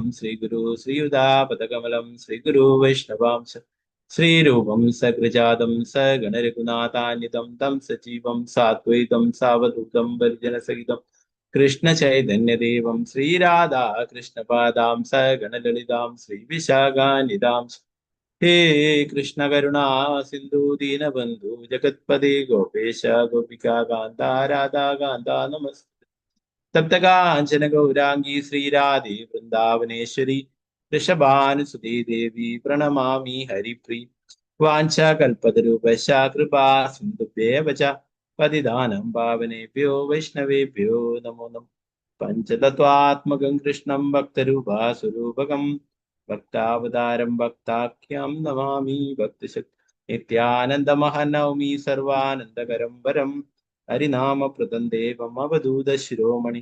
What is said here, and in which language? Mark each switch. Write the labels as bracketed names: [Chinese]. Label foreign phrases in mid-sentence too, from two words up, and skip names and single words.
[Sanskrit] ശ്രീഗുരു ശ്രീയുതാപദകമലം ശ്രീഗുരു വൈഷ്ണവാംശ ശ്രീരൂപം സകൃജാതം സഗണരഘുനാഥാന്വിതം തം സജീവം സാദ്വൈതം സാവധൂതം പരിജനസഹിതം കൃഷ്ണ ചൈതന്യദേവം ശ്രീരാധാ കൃഷ്ണപാദാം സഗണലളിതാം ശ്രീവിശാഖാനിതാം ഹേ കൃഷ്ണ കരുണാ സിന്ധു ദീനബന്ധു ജഗത്പദേ ഗോപേശ ഗോപികാ കാന്ത രാധാ കാന്ത നമസ്തേ. തപ്തകാഞ്ചന ഗൗരാംഗീ ശ്രീരാധേ വൃന്ദാവനേശ്വരി ഋഷഭാനുസുതേ ദേവി പ്രണമാമി ഹരിപ്രീ. വാഞ്ചാകൽപതരൂപശ കൃപാ സിന്ധുഭ്യേവ ച പതിദാനം പാവനേഭ്യോ വൈഷ്ണവേഭ്യോ നമോ നമഃ. പഞ്ചതത്വാത്മകം കൃഷ്ണം ഭക്തരൂപാസ്വരൂപകം ഭക്താവതാരം ഭക്താഖ്യം നമാമി ഭക്തശക്തി. നിത്യാനന്ദമഹനൗമി സർവാനന്ദകരം വരം ഹരിനാമപ്രദം ദേവം അവധൂത ശിരോമണി.